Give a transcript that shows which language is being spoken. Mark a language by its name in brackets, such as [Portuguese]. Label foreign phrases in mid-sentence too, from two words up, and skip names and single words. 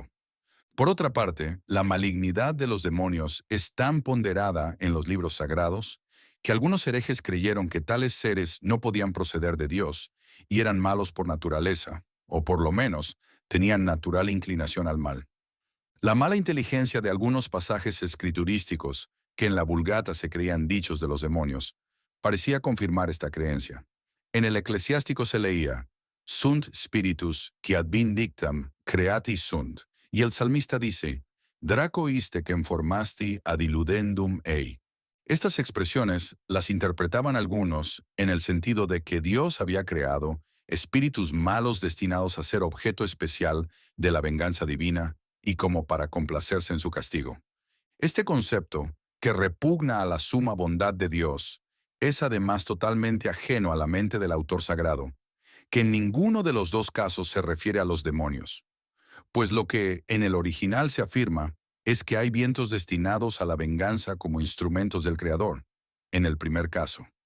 [Spanish] Por otra parte, la malignidad de los demonios es tan ponderada en los libros sagrados que algunos herejes creyeron que tales seres no podían proceder de Dios y eran malos por naturaleza, o por lo menos tenían natural inclinación al mal. La mala inteligencia de algunos pasajes escriturísticos, que en la Vulgata se creían dichos de los demonios, parecía confirmar esta creencia. En el Eclesiástico se leía, [Latin] Sunt spiritus qui ad vindictam creati sunt, [Spanish] y el salmista dice, [Latin] Draco iste que formasti ad illudendum ei. [Spanish] Estas expresiones las interpretaban algunos en el sentido de que Dios había creado espíritus malos destinados a ser objeto especial de la venganza divina y como para complacerse en su castigo. Este concepto, que repugna a la suma bondad de Dios, es además totalmente ajeno a la mente del autor sagrado, que en ninguno de los dos casos se refiere a los demonios, pues lo que en el original se afirma es que hay vientos destinados a la venganza como instrumentos del Creador, en el primer caso,